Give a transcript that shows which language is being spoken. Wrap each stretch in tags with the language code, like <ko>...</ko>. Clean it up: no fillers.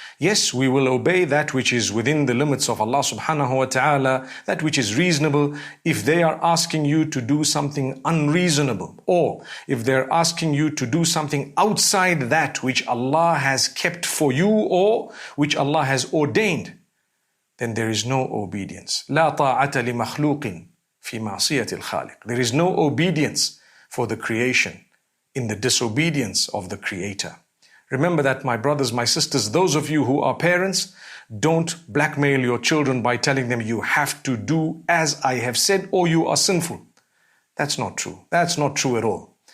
<en>Yes, we will obey that which is within the limits of Allah subhanahu wa ta'ala, that which is reasonable. If they are asking you to do something unreasonable, or if they're asking you to do something outside that which Allah has kept for you or which Allah has ordained, then there is no obedience.</en> <ar>لا طاعة لمخلوق في معصية الخالق.</ar> <en>There is no obedience for the creation in the disobedience of the Creator. Remember that, my brothers, my sisters, those of you who are parents, don't blackmail your children by telling them you have to do as I have said or you are sinful. That's not true. That's not true at all.</en>